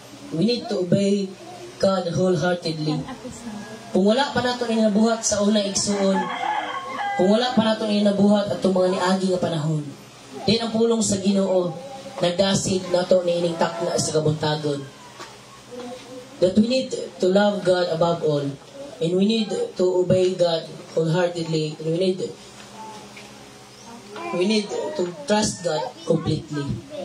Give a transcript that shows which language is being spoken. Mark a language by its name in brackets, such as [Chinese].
[English] We need to obey God wholeheartedly. [Cebuano] Kung wala pa nato inabuhat sa una igsuon, kung wala pa nato inabuhat atong mga niagi nga panahon, din ang pulong sa Ginoo nagdasid nato ni ining takna sa kabuntagon. [English] That we need to love God above all, and we need to obey God wholeheartedly, and we need to trust God completely.